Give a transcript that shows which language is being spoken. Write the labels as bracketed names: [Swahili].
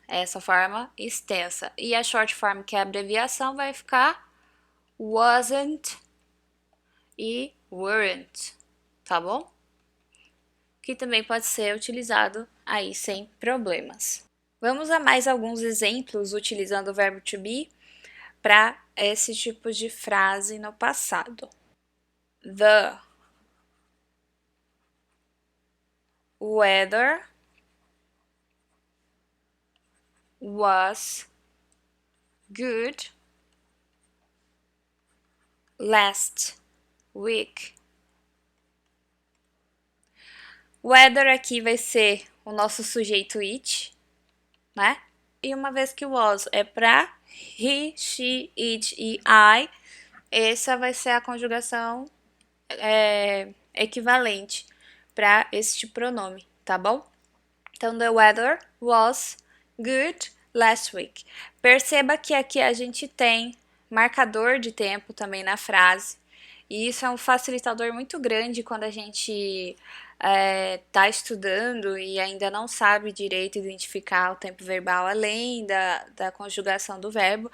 [Portuguese] Essa forma extensa. E a short form, que é a abreviação, vai ficar wasn't e weren't, tá bom? Que também pode ser utilizado aí sem problemas. Vamos a mais alguns exemplos utilizando o verbo to be para esse tipo de frase no passado. [English] The weather was good last week. [Portuguese] Weather aqui vai ser o nosso sujeito it, né? E uma vez que o was é para he, she, it e I, essa vai ser a conjugação equivalente para este pronome, tá bom? [English] Então, the weather was good last week. [Portuguese] Perceba que aqui a gente tem marcador de tempo também na frase. E isso é um facilitador muito grande quando a gente está estudando e ainda não sabe direito identificar o tempo verbal além da conjugação do verbo.